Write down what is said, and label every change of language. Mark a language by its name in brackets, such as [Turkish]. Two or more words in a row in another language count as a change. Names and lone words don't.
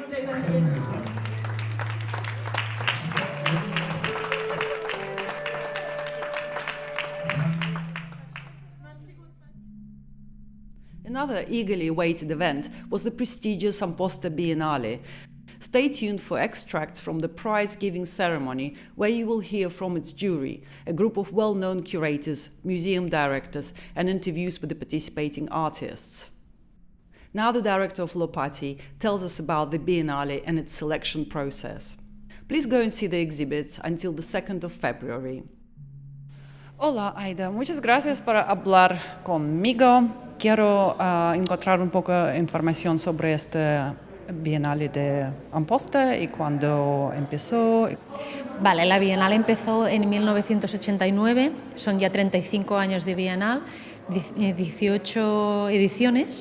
[Catalan] Gràcies. [English] Another eagerly awaited event was the prestigious Amposta Biennial. Stay tuned for extracts from the prize-giving ceremony, where you will hear from its jury, a group of well-known curators, museum directors, and interviews with the participating artists. Now the director of Pati tells us about the Biennale and its selection process. Please go and see the exhibits until the 2nd of February. [Spanish] Hola Aida, muchas gracias por hablar conmigo. Quiero encontrar un poco de información sobre este Bienal de Amposta y cuándo empezó. Vale, la Bienal empezó en 1989, son ya 35 años de Bienal, 18 ediciones.